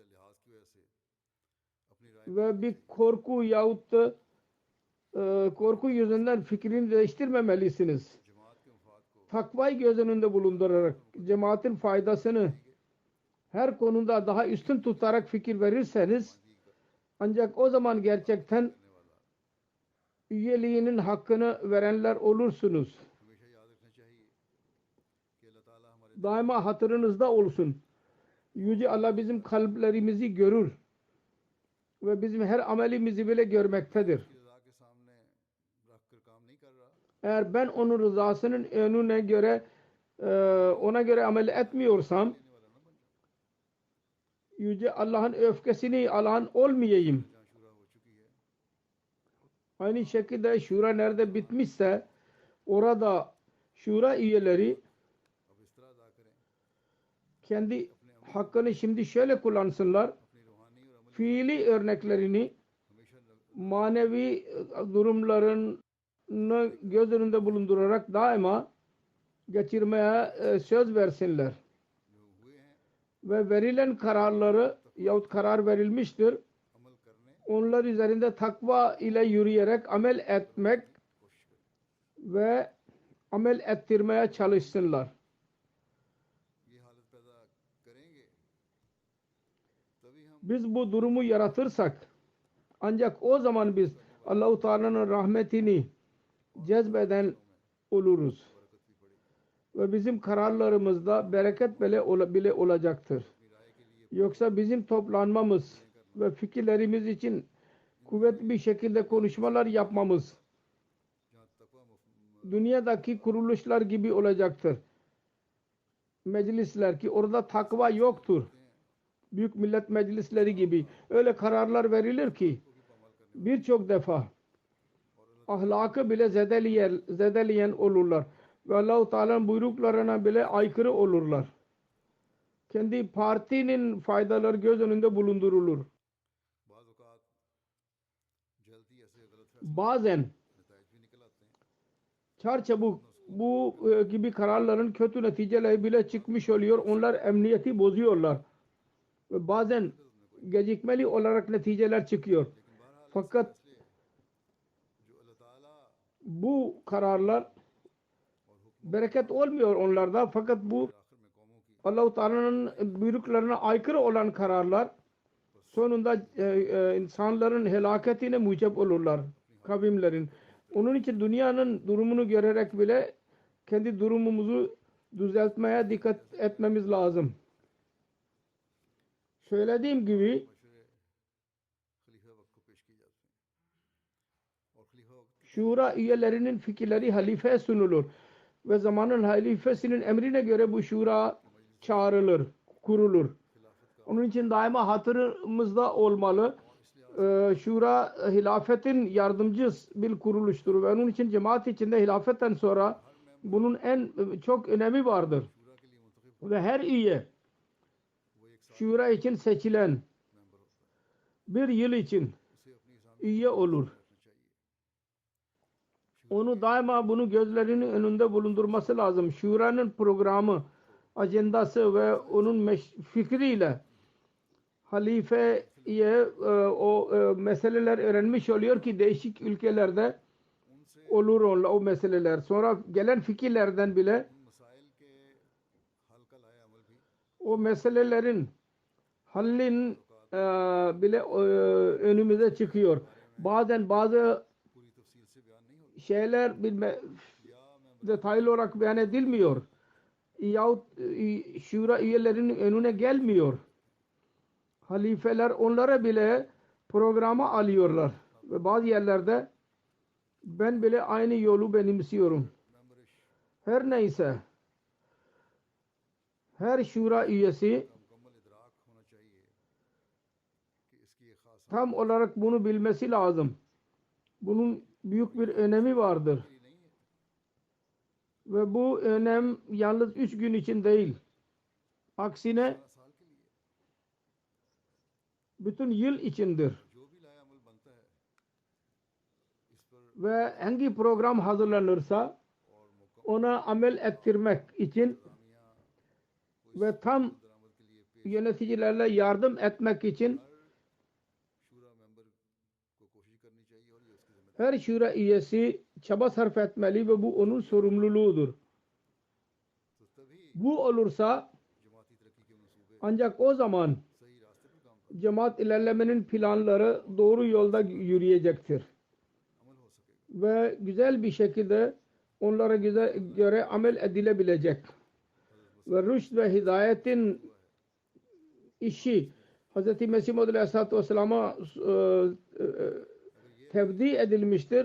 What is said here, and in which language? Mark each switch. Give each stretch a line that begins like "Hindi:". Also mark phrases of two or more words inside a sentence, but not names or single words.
Turkish: Ve bir korku yahut korku yüzünden fikrini değiştirmemelisiniz. Takvayı göz önünde bulundurarak cemaatin faydasını her konuda daha üstün tutarak fikir verirseniz Ancak o zaman gerçekten üyeliğinin hakkını verenler olursunuz.
Urdu: ہمیشہ یاد رکھنا چاہیے کہ اللہ تعالیٰ ہمارے
Turkish: Daima hatırınızda olsun. Yüce Allah bizim kalplerimizi görür ve bizim her amelimizi bile görmektedir.
Urdu: کی رضا کے سامنے رکھ کر کام نہیں کر رہا
Turkish: Eğer ben onun rızasının önüne göre ona göre amel etmiyorsam
Urdu: والا نہ بن جاؤ
Turkish: Yüce Allah'ın öfkesini alan olmayayım.
Urdu: جہاں شوریٰ ہو چکی ہے
Turkish: Aynı şekilde şura nerede bitmişse orada şura üyeleri
Urdu: اب اس طرح ادا کریں
Turkish: kendi hakkını şimdi şöyle kullansınlar.
Urdu: اپنی روحانی اور عملی
Turkish: Fiili örneklerini
Urdu: हमेशा
Turkish: manevi durumlarını göz önünde bulundurarak daima geçirmeye söz versinler.
Urdu: جو ہوئے ہیں
Turkish: Ve verilen kararları yahut karar verilmiştir.
Urdu: عمل کرنے
Turkish: Onlar üzerinde takva ile yürüyerek amel etmek ve amel ettirmeye çalışsınlar.
Urdu: یہ حالت پیدا کریں گے تبھی ہم
Turkish: Biz bu durumu yaratırsak ancak o zaman biz Allah-u Teala'nın rahmetini cezbeden oluruz.
Urdu: برکت بھی پڑے گی
Turkish: Ve bizim kararlarımızda bereket bile olacaktır.
Urdu: اپنی رائے کے لیے
Turkish: Yoksa bizim toplanmamız ve fikirlerimiz için kuvvetli bir şekilde konuşmalar yapmamız
Urdu: جہاں تقویٰ
Turkish: dünyadaki kuruluşlar gibi olacaktır. Meclisler ki orada takva yoktur. Büyük millet meclisleri gibi öyle kararlar verilir ki birçok defa ahlakı bile zedeleyen olurlar. Ve Allah-u Teala'nın buyruklarına bile aykırı olurlar. Kendi partinin faydaları göz önünde bulundurulur.
Urdu: بعض اوقات جلدی ایسے غلط فیصلے
Turkish: Bazen
Urdu: نتائج بھی نکل آتے ہیں
Turkish: çarçabuk bu gibi kararların kötü neticeleri bile çıkmış oluyor. Onlar emniyeti bozuyorlar. Ve bazen gecikmeli olarak neticeler çıkıyor. Fakat
Urdu: جو اللہ تعالیٰ
Turkish: bu kararlar bereket olmuyor onlarda. Fakat bu
Urdu: آخر میں قوموں کی
Turkish: Allah-u Teala'nın buyruklarına aykırı olan kararlar sonunda insanların helaketine mucep olurlar. Kavimlerin. Onun için dünyanın durumunu görerek bile kendi durumumuzu düzeltmeye dikkat etmemiz lazım. Söylediğim gibi
Urdu: مشورے خلیفہ وقت کو پیش کیے جاتے ہیں اور خلیفہ وقت
Turkish: şura üyelerinin fikirleri halifeye sunulur. Ve zamanın halifesinin emrine göre bu şura çağrılır, kurulur. Onun için daima hatırımızda olmalı. Şura hilafetin yardımcı bir kuruluştur. Ve onun için cemaat içinde hilafetten sonra bunun en çok önemi vardır.
Urdu: شوریٰ کے لیے منتخب
Turkish: Ve her üye
Urdu: وہ ایک ساتھ
Turkish: şura için seçilen
Urdu: ممبر ہوتا ہے
Turkish: bir yıl için
Urdu: اسے اپنی اسلامی
Turkish: üye olur.
Urdu: رکھنا چاہیے
Turkish: Onu daima bunu gözlerinin önünde bulundurması lazım. Şura'nın programı, ajandası ve onun fikriyle halifeye o meseleler öğrenmiş oluyor ki değişik ülkelerde olur o meseleler. Sonra gelen fikirlerden bile
Urdu: ان مسائل کے حل کا لائحہ عمل بھی
Turkish: o meselelerin hallin bile önümüze çıkıyor. Bazen bazı
Urdu: پوری تفصیل سے بیان نہیں ہوتا
Turkish: şeyler detaylı olarak beyan edilmiyor. Yahut şura üyelerinin önüne gelmiyor. Halifeler onlara bile programa alıyorlar. Ve bazı yerlerde ben bile aynı yolu benimsiyorum.
Urdu: मेंबरिश
Turkish: Her neyse her şura üyesi
Urdu: کا مکمل ادراک ہونا چاہیے کہ اس کی ایک خاص
Turkish: tam olarak bunu bilmesi lazım. Bunun büyük bir önemi vardır.
Urdu: نہیں ہے
Turkish: Ve bu önem yalnız 3 gün için değil. Aksine
Urdu: 12 سال کے لیے
Turkish: bütün yıl içindir.
Urdu: جو بھی لائحہ عمل بنتا ہے اس پر
Turkish: Ve hangi program hazırlanırsa
Urdu: اور مکمل
Turkish: ona amel ettirmek için
Urdu: कामियां
Turkish: ve tam
Urdu: درآمد کے لیے پیش
Turkish: yöneticilerle yardım etmek için
Urdu: شوریٰ ممبر کو کوشش کرنی چاہیے اور یہ اس کی ذمہ داری
Turkish: her şura üyesi çaba sarf etmeli ve bu onun sorumluluğudur.
Urdu: تو تبھی
Turkish: Bu olursa
Urdu: جماعتی ترقی کے منصوبے
Turkish: ancak o zaman
Urdu: صحیح راستے پر کام
Turkish: cemaat ilerlemenin planları doğru yolda yürüyecektir. Ve güzel bir şekilde onlara göre amel edilebilecek. Ve rüşt ve hidayetin işi Hz. Mesih Maud
Arabic: عليه الصلاة والسلام'a
Turkish: tevdi edilmiştir.